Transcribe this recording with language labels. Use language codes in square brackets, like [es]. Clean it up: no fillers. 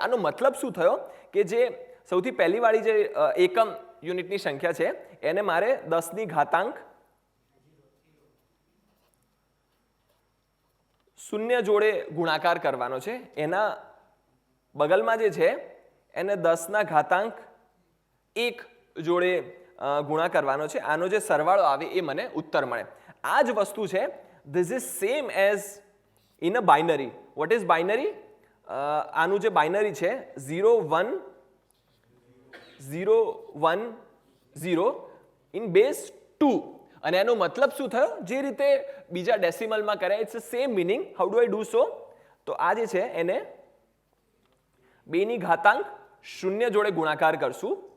[gu] આનો મતલબ શું થયો કે જે સૌથી પહેલીવાળી જે એકમ યુનિટની સંખ્યા છે એને મારે 10ની ઘાતાંક શૂન્ય જોડે ગુણાકાર કરવાનો છે. એના બગલમાં જે છે એને 10ના ઘાતાંક 1 જોડે ગુણા કરવાનો છે. આનો જે સરવાળો આવે એ મને ઉત્તર મળે. આ જ વસ્તુ છે, [en] this is same as in a binary. What is binary? [gu] આનું જે બાઇનરી છે 0 1 0 1 0 in base 2. અને એનો મતલબ શું થયો? જે રીતે બીજા ડેસિમલમાં કર્યા, [en] It's same meaning. How do I do so? [gu] તો આ જે છે એને 2ની ઘાતાંક 0 જોડે ગુણાકાર કરશું.